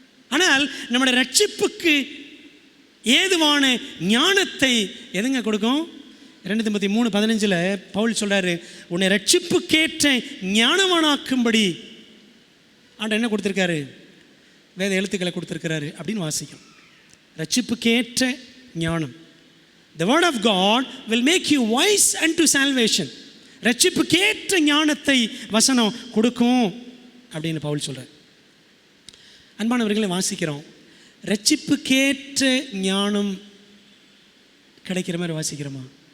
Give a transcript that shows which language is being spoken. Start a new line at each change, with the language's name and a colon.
Tamil: ஆனால் நம்முடைய ரட்சிப்புக்கு ஏதுவான ஞானத்தை எதுங்க கொடுக்கும்? 2 தீமோத்தேயு 3:15 பவுல் சொல்றாரு, உன்னை ரட்சிப்புக்கேற்ற ஞானவானாக்கும்படி ஆண்டவர் என்ன கொடுத்துருக்காரு? வேத எழுத்துக்களை கொடுத்துருக்கிறாரு அப்படின்னு வாசிக்கும். ரட்சிப்புக்கேற்ற ஞானம்.
English: The word of God will make you wise unto salvation.
Tamil: ரட்சிப்புக்கேற்ற ஞானத்தை வசனம் கொடுக்கும் அப்படின்னு பவுல் சொல்றார். அன்பானவர்களை, வாசிக்கிறோம், ரட்சிப்புக்கேற்ற ஞானம் கிடைக்கிற மாதிரி வாசிக்கிறோமா?